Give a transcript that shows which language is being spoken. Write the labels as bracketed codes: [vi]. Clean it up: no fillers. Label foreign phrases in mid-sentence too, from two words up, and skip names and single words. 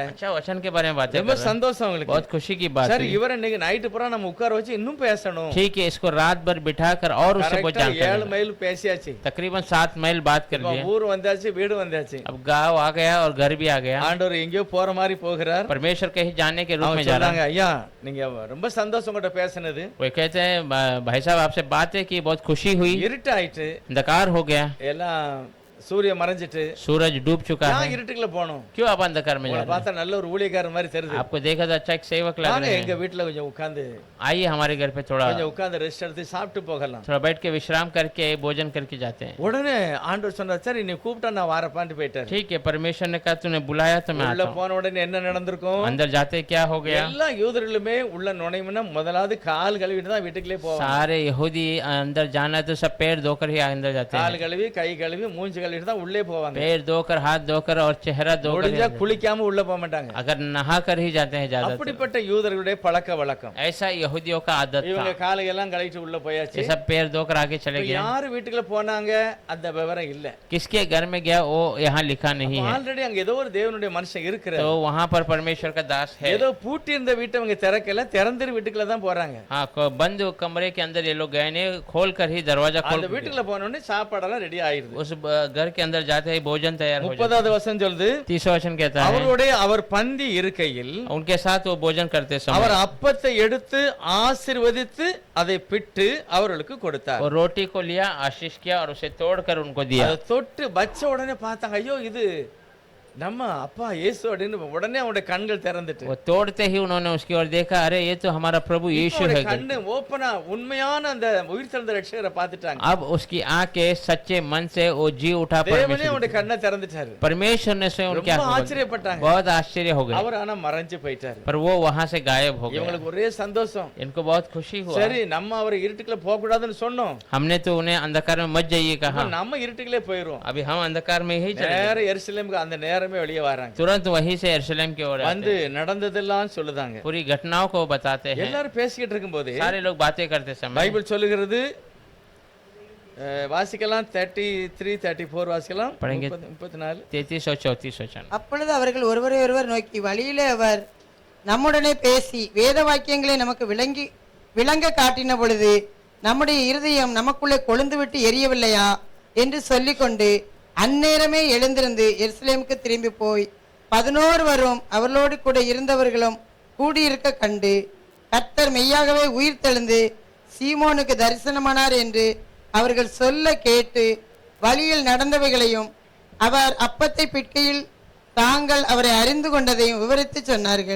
[hi] अच्छा वचन के बारे में बातें [ta] ரொம்ப [hi] कर रहे हैं। [ta] சந்தோஷம் உங்களுக்கு. [hi] बहुत खुशी की बात [ta] சரி [hi] है। [ta] இவரை இன்னைக்கு நைட்டு பூரா நம்ம உட்கார வச்சு இன்னும் பேசணும். [hi] ठीक है, इसको रात भर बिठाकर और उससे बहुत 7 जानकारी। [ta] மைல் பேசியாச்சு. [hi] तकरीबन 7 மைல் बात कर [ta] இப்ப [hi] लिए। [ta] ஊர் வந்தாச்சு, வீடு வந்தாச்சு. [hi] अब गांव आ गया और घर भी आ गया। [ta] ஆண்டவர் எங்கேயோ போற மாதிரி போகிறார். [hi] परमेश्वर कहीं जाने के रूप में [ta] அவங்க [hi] जा रहा [ta] சொன்னாங்க [hi] है। [ta] ஐயா நீங்க ரொம்ப சந்தோஷம் கூட பேசினது. [hi] वो कहते हैं भाई साहब आपसे बातें की बहुत खुशी हुई, [ta] இருட்டாயிட்டு [hi] अंधकार हो गया, [ta] எல்லாம் சூரியன் மறைஞ்சிட்டு. [hi] सूरज डूब चुका [ta] நான் [hi] है, [ta] இருட்டுக்குள்ள போனோம். [hi] क्यों आप अंधकार में जा [ta] உங்களை [hi] रहे [ta] பார்த்தா நல்ல ஒரு ஊழியக்காரர் மாதிரி தெரியுது. [hi] हैं? आपको देखा तो अच्छा एक सेवक लग [ta] வாங்க [hi] रहे [ta] எங்க [hi] हैं। [ta] வீட்டுல கொஞ்சம் உட்கார்ந்து [hi] आइए हमारे घर पे थोड़ा [ta] உட்கார்ந்து ரெஸ்ட் எடுத்து சாப்பிட்டு போகலாம். [hi] थोड़ा बैठ के विश्राम करके भोजन करके जाते हैं। [ta] உடனே ஆண்டவர் சொன்னார் சரி நீ கூப்பிட்டா நான் வாரப்பான்ட்டு போயிட்டாரு. [hi] ठीक है, परमेश्वर ने कहा तूने बुलाया तो मैं [ta] உள்ள [hi] आता हूं। [ta] போன உடனே என்ன நடந்திருக்கும்? [hi] अंदर जाते क्या हो गया? [ta] எல்லா யூதர்களுமே உள்ள நுழைமுன்னா முதலாவது கால் கழுவிட்டு தான் வீட்டுக்குள்ளே போவாங்க. [hi] सारे यहूदी अंदर जाना तो सब पैर धोकर ही अंदर जाते [ta] கால் [hi] हैं। [ta] கழுவி கை கழுவி மூஞ்சி கழுவிட்டு தான் உள்ளே போவாங்க. [hi] पैर धोकर हाथ धोकर और चेहरा धोकर [ta] முடிஞ்சா [hi] ही- [ta] குளிக்காம உள்ள போக மாட்டாங்க. [hi] अगर नहा कर ही जाते हैं ज्यादा। [ta] அப்படிப்பட்ட யூதர்களுடைய பழக்க வழக்கம். [hi] ऐसा यहूदियों का आदत [ta] இவங்க [hi] था। [ta] காலை எல்லாம் கழிச்சு உள்ள போயாச்சு. [hi] ये सब पैर धोकर आगे चले [ta] இப்ப [hi] गए। [ta] யாரு வீட்டுக்குள்ள போனாங்க அந்த விவரம் இல்ல. [hi] किसके घर में गया वो यहाँ लिखा नहीं है। [ta] ஆல்ரெடி அங்க ஏதோ ஒரு தேவனுடைய மனுஷன் இருக்கிறார். [hi] तो वहाँ पर परमेश्वर का दास है। [ta] ஏதோ பூட்டி இருந்த வீட்டை அவங்க திறக்கல, திறந்திரு வீட்டுக்குள்ள தான் போறாங்க. [hi] हाँ, बंद कमरे के अंदर ये लोग गए नहीं, खोल कर ही दरवाजा खोल [ta] அந்த [hi] कर [ta] வீட்டுக்குள்ள போன உடனே சாப்பாடெல்லாம் ரெடி ஆயிருது. [hi] उस घर के अंदर जाते ही भोजन तैयार हो जाता [ta] 30வது வசனம் சொல்லுது [hi] 30वां वचन कहता है [ta] அவருடைய அவர் பந்தி இருக்கையில் [hi] उनके साथ वो भोजन करते [ta] அவர் [hi] समय [ta] அப்பத்தை எடுத்து ஆசீர்வதித்து அதை பிட்டு அவர்களுக்கு கொடுத்தார். [hi] वो रोटी को लिया, आशीष किया और उसे तोड़कर उनको दिया। [ta] அதை தொட்டு வச்ச உடனே பார்த்தாங்க ஐயோ இது நம்ம அப்பா இயேசு அப்படின்னு உடனே அவனுடைய கண்கள் திறந்துட்டு [hi] वो तोड़ते ही उन्होंने उसकी ओर देखा, अरे ये तो हमारा प्रभु यीशु है। [ta] கண்ணு ஓப்பனா உண்மையான அந்த உயிர் தெழுந்த ரட்சகரை பார்த்துட்டாங்க. [hi] अब उसकी आंखें सच्चे मन से वो जी उठा [ta] தேவனே [hi] परमेश्वर [ta] அவனுடைய कन्ने திறந்துட்டாரு. [hi] परमेश्वर ने स्वयं उनके [ta] ரொம்ப [hi] आंखों को- [ta] ஆச்சரியப்பட்டாங்க. [hi] बहुत आश्चर्य हो गए, [ta] அவர் ஆனா மறைஞ்சு போயிட்டாரு. [hi] पर वो वहां से गायब हो गया। [ta] இவங்களுக்கு ஒரே சந்தோஷம். [hi] इनको बहुत खुशी हुआ। [ta] சரி நம்ம அவர் இருட்டுக்குள்ள போக கூடாதுன்னு சொன்னோம். [hi] हमने तो उन्हें अंधकार में मत जाइए कहा, [ta] நம்ம இருட்டுக்குள்ளே போயிரும். [hi] अभी हम अंधकार में ही चले [ta] நேர எருசலேமுக்கு அந்த நேரமே வெளியே வராங்க. [hi] तुरंत वहीं से यरूशलेम की ओर आते [ta] வந்து [hi] हैं। [ta] நடந்ததெல்லாம் சொல்லுதாங்க. [hi] पूरी घटनाओं को बताते हैं। [ta] எல்லாரும் பேசிக்கிட்டு இருக்கும்போது [hi] सारे लोग बातें करते समय [ta] பைபிள் சொல்லுகிறது வாசிக்கலாம் 33 34 வாசிக்கலாம் [hi] पढ़ेंगे 34 33 और 34 वचन। [ta] அப்பொழுது அவர்கள் ஒருவரை ஒருவர் நோக்கி வழியிலே அவர் நம்முடனே பேசி வேத வாக்கியங்களை நமக்கு விளங்க காட்டின பொழுது நம்முடைய இருதயம் நமக்குள்ளே கொழுந்துவிட்டு எரியவில்லையா என்று சொல்லிக்கொண்டு அந்நேரமே எழுந்திருந்து எருசலேமுக்கு திரும்பி போய் 11 அவர்களோடு கூட இருந்தவர்களும் கூடியிருக்க கண்டு கர்த்தர் மெய்யாகவே உயிர் தெழுந்து சீமோனுக்கு தரிசனமானார் என்று அவர்கள் சொல்ல கேட்டு வழியில் நடந்தவைகளையும் அவர் அப்பத்தை பிட்கையில் தாங்கள் அவரை அறிந்து கொண்டதையும் விவரித்து சொன்னார்கள்.